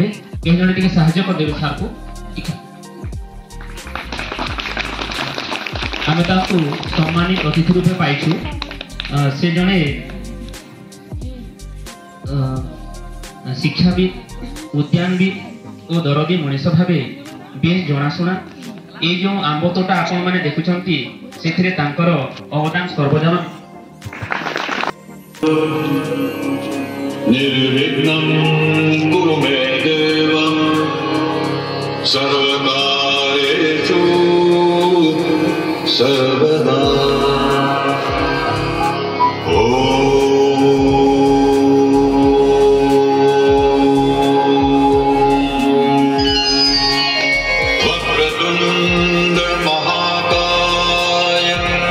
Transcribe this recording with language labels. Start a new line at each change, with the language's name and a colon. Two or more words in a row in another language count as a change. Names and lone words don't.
Odia: କେହି ଜଣେ ଟିକେ ସାହାଯ୍ୟ କରିଦେବେ ସାର୍କୁ। ଆମେ ତାଙ୍କୁ ସମ୍ମାନିତ ଅତିଥି ରୂପେ ପାଇଛୁ। ସେ ଜଣେ ଶିକ୍ଷାବିତ୍, ଉଦ୍ୟାନବିତ୍ ଓ ଦରଦୀ ମଣିଷ ଭାବେ ବେଶ ଜଣାଶୁଣା। ଏଇ ଯେ ଅମ୍ବ ତୋଟା ଆପଣ ମାନେ দেখুଛନ୍ତି ସେଥିରେ ତାଙ୍କର ଅବଦାନ ସର୍ବଜନ।
Sanskrit: निर्विघ्नं कुरु मे देव सर्वकार्येषु सर्वदा। वक्रतुण्ड महाकाय